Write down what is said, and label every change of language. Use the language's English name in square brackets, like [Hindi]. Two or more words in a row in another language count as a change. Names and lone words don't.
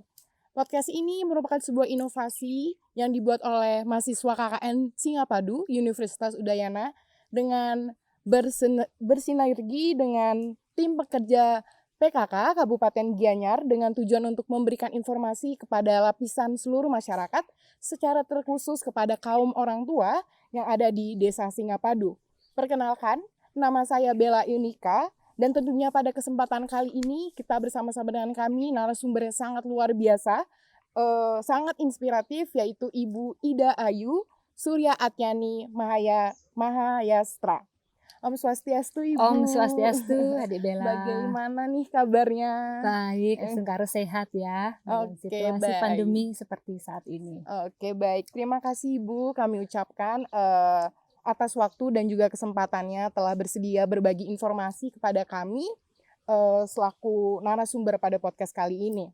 [Indonesian] Podcast ini merupakan sebuah inovasi yang dibuat oleh mahasiswa KKN Singapadu, Universitas Udayana, dengan bersinergi dengan tim pekerja PKK Kabupaten Gianyar dengan tujuan untuk memberikan informasi kepada lapisan seluruh masyarakat secara terkhusus kepada kaum orang tua yang ada di Desa Singapadu. Perkenalkan, nama saya Bella Yunika, dan tentunya pada kesempatan kali ini kita bersama-sama dengan kami narasumber yang sangat luar biasa, sangat inspiratif, yaitu Ibu Ida Ayu Surya Atyani Mahayastra. [Balinese] Om Swastiastu Ibu. Om Swastiastu, [Indonesian] Adik Bella. Bagaimana nih kabarnya? Baik, sengkara sehat ya dalam situasi pandemi seperti saat ini. Oke, baik. Terima kasih Ibu, kami ucapkan atas waktu dan juga kesempatannya telah bersedia berbagi informasi kepada kami selaku narasumber pada podcast kali ini.